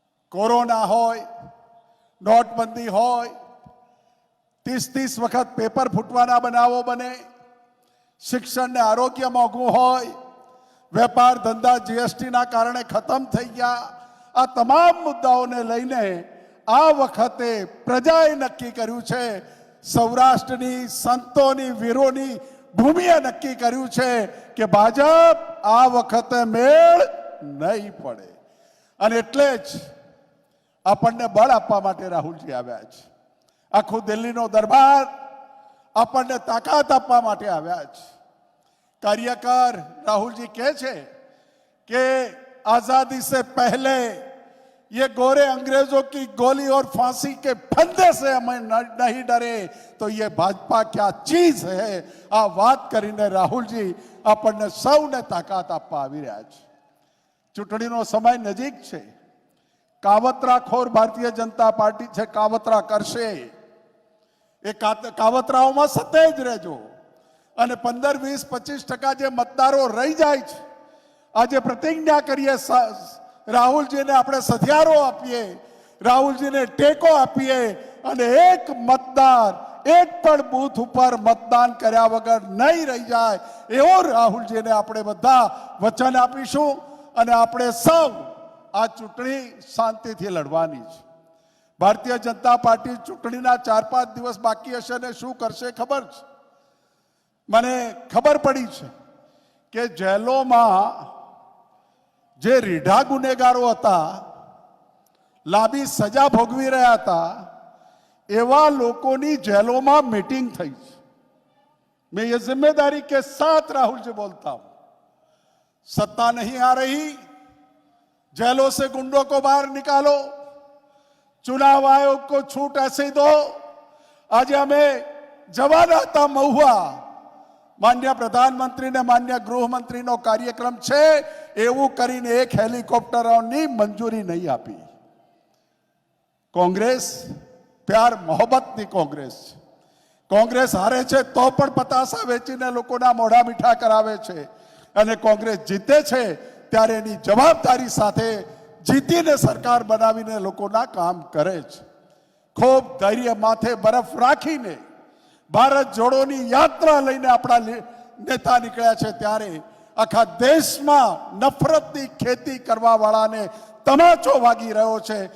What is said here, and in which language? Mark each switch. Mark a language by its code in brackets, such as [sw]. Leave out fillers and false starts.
[gu] Corona હોય, નોટબંધી હોય, 30 વખત પેપર ફૂટવાના બનાવો બને, શિક્ષણ ને આરોગ્ય મોંઘું હોય, વેપાર ધંધા જીએસટીના કારણે ખતમ થઈ ગયા, આ તમામ મુદ્દાઓને લઈને આ વખતે પ્રજાએ નક્કી કર્યું છે, સૌરાષ્ટ્રની સંતોની વીરોની ભૂમિએ નક્કી કર્યું છે કે ભાજપ આ વખતે મેળ નહીં પડે. અને એટલે જ આપણને બળ આપવા માટે રાહુલજી આવ્યા છે. આખું દિલ્હીનો દરબાર આપણને તાકાત આપવા માટે આવ્યા છે. [hi] કાર્યકર राहुल जी [gu] કહે છે [hi] कि आजादी से पहले ये गोरे अंग्रेजों की गोली और फांसी के फंदे से हमें नहीं डरे तो ये भाजपा क्या चीज है. [gu] આ વાત કરીને રાહુલજી આપણને સૌને તાકાત આપવા આવી રહ્યા છે. ચૂંટણીનો સમય નજીક છે. કાવતરાખોર ભારતીય જનતા પાર્ટી છે, કાવતરા કરશે. એ કાવતરાઓમાં સતેજ રહેજો અને 15, 20, 25% જે મતદારો રહી જાય છે, આજે પ્રતિજ્ઞા કરીએ, રાહુલજીને આપણે સથિયારો આપીએ, રાહુલજીને ટેકો આપીએ અને એક મતદાર એક પણ બૂથ ઉપર મતદાન કર્યા વગર નહીં રહી જાય એવો રાહુલજીને આપણે બધા વચન આપીશું. અને આપણે સૌ આ ચૂંટણી શાંતિથી લડવાની છે. ભારતીય જનતા પાર્ટી ચૂંટણીના 4-5 દિવસ બાકી હશે ને શું કરશે ખબર છે? મને ખબર પડી છે કે જેલોમાં જે રીઢા ગુનેગારો હતા, લાંબી સજા ભોગવી રહ્યા હતા, એવા લોકોની જેલોમાં मीटिंग થઈ છે. [hi] मैं ये जिम्मेदारी के साथ राहुल जी बोलता हूं, सत्ता नहीं आ रही, जेलों से गुंडों को बाहर निकालो, चुनाव आयोग को छूट ऐसे दो. [gu] आज हमें जवाना था महुआ, माननीय प्रधानमंत्री ने माननीय गृहमंत्री नो कार्यक्रम છે એવું કરીને એક હેલિકોપ્ટરોની મંજૂરી નહીં આપી. કોંગ્રેસ પ્યાર મોહબ્બતની કોંગ્રેસ છે. કોંગ્રેસ હારે છે તો પણ પતાસા વેચીને લોકોના મોઢા મીઠા કરાવે છે અને કોંગ્રેસ જીતે છે ત્યારે એની જવાબદારી સાથે જીતીને સરકાર બનાવીને લોકોના કામ કરે છે. ખૂબ ધૈર્ય માથે બરફ રાખીને ભારત જોડોની યાત્રા લઈને આપણા નેતા નીકળ્યા છે ત્યારે આખા દેશમાં નફરતની ખેતી કરવા વાળાને તમાચો વાગી રહ્યો છે.